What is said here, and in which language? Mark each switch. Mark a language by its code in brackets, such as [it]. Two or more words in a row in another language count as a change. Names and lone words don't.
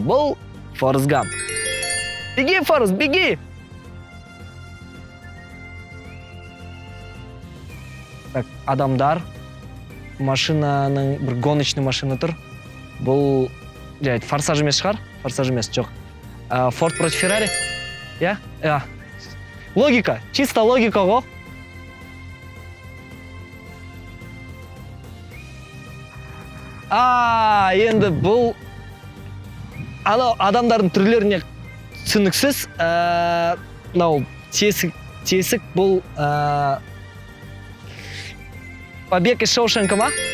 [kk] Бұл Форест Гамп. [ru] Беги, Форест, беги! [kk] Так, адамдар. Машинаның, бір гоночный машина тұр. Бұл форсаж емес шығар? Форсаж емес, жоқ. [ru] Форд против Феррари? Я? Логика, чисто логика ғой. [kk] Енді бұл адамдардың түрлеріне түсініксіз. Тесік бұл Побег из Шоушенка ма?